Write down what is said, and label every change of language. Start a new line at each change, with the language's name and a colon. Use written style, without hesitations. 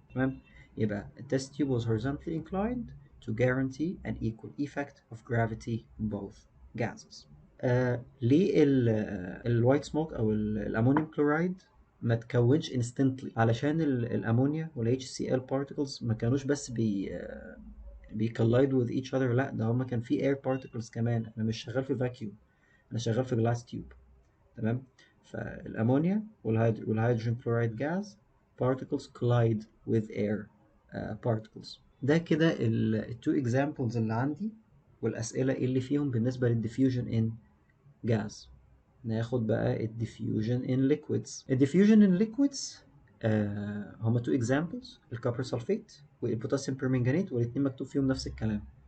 Arabic: تمام، يبقى
English: the test tube was horizontally inclined to guarantee an equal effect of gravity in both gases.
Arabic: ليه الوايت سموك او الامونيوم كلورايد ما تكونش instantly؟ علشان الامونيا وال HCl particles ما كانوش بس بيكلايد
English: with each other،
Arabic: لا ده هما كان في air particles كمان. انا مش شغال في vacuum، انا شغال في glass tube. تمام، فالامونيا والهيدروجين كلورايد جاز particles
English: collide with air particles.
Arabic: ده كده التو examples اللي عندي والأسئلة اللي فيهم بالنسبة للديفيوجن in gas. ناخد بقى الديفيوجن in liquids. الديفيوجن in liquids هما تو examples، الكوبر سلفيت والبوتاسيوم بيرمنجانيت، والاتنين مكتوب فيهم نفس الكلام.